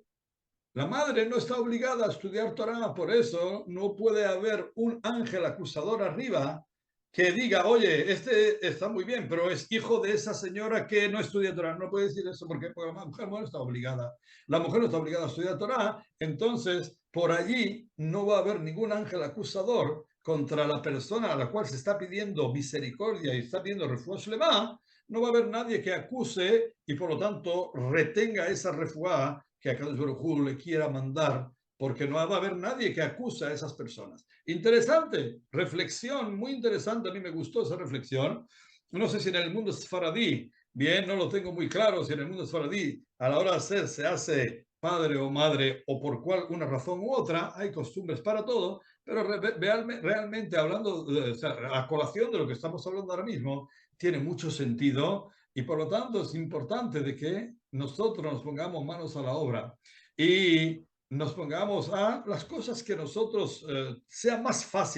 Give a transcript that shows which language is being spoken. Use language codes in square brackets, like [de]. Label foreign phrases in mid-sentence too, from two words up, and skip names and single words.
[es] La madre no está obligada a estudiar Torah, por eso no puede haber un ángel acusador arriba que diga, oye, este está muy bien, pero es hijo de esa señora que no estudia Torah. No puede decir eso porque la mujer no está obligada. La mujer no está obligada a estudiar Torah, entonces por allí no va a haber ningún ángel acusador contra la persona a la cual se está pidiendo misericordia y está pidiendo [he] רפואה שלמה. [es] No va a haber nadie que acuse y por lo tanto retenga esa refuah que a [he] קדוש ברוך הוא [es] le quiera mandar, porque no va a haber nadie que acuse a esas personas. Interesante, reflexión, muy interesante, a mí me gustó esa reflexión. No sé si en el mundo sfaradí, bien, no lo tengo muy claro, si en el mundo sfaradí a la hora de hacer se hace padre o madre o por cual una razón u otra, hay costumbres para todo, pero realmente hablando, o sea, a colación de lo que estamos hablando ahora mismo, tiene mucho sentido y por lo tanto es importante de que nosotros nos pongamos manos a la obra y nos pongamos a las cosas que nosotros sea más fácil.